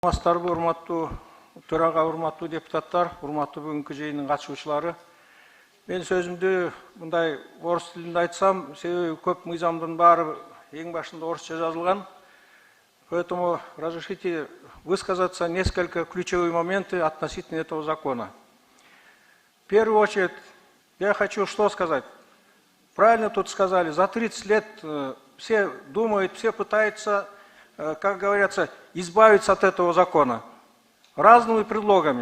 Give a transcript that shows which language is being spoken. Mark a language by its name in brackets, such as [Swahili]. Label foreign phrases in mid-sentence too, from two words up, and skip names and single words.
[Kyrgyz] Масtarбы, урматтуу төраға, урматтуу депутаттар, урматтуу бүгүнкү жыйындын катышуучулары. Мен сөзүмдү мындай орус тилинде айтсам, себеби көп мыйзамдын баары эң башында орусча жазылган. [Russian] Поэтому разрешите высказаться несколько ключевые моменты относительно этого закона. В первую очередь, я хочу что сказать. Правильно тут сказали, за 30 лет все думают, все пытаются, как говорится, избавиться от этого закона разными предлогами.